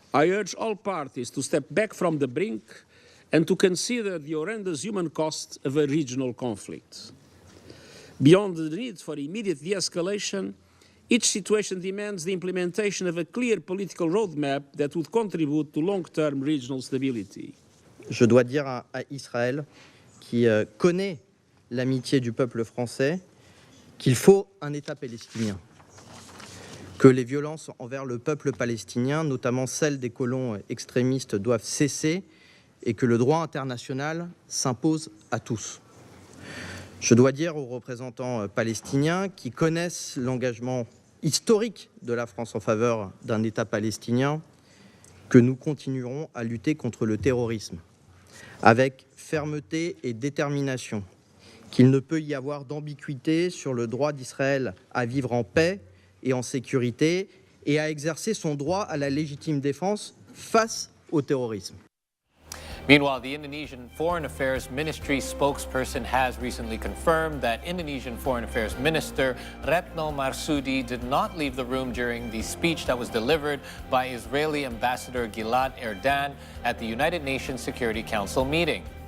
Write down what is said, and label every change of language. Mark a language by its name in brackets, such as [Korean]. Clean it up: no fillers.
[English] I urge all parties to step back from the brink and to consider the horrendous human cost of a regional conflict. Beyond the need for immediate de-escalation, each situation demands the implementation of a clear political roadmap that would contribute to long-term regional stability. [French] Je dois dire à Israël, qui connaît l'amitié du peuple français, qu'il faut un État palestinien. Que les violences envers le peuple palestinien, notamment celles des colons extrémistes, doivent cesser et que le droit international s'impose à tous. Je dois dire aux représentants palestiniens qui connaissent l'engagement historique de la France en faveur d'un État palestinien que nous continuerons à lutter contre le terrorisme avec fermeté et détermination, qu'il ne peut y avoir d'ambiguïté sur le droit d'Israël à vivre en paix et en sécurité et à exercer son droit à la légitime défense face au terrorisme. [English] Meanwhile, the Indonesian Foreign Affairs Ministry spokesperson has recently confirmed that Indonesian Foreign Affairs Minister Retno Marsudi did not leave the room during the speech that was delivered by Israeli Ambassador Gilad Erdan at the United Nations Security Council meeting.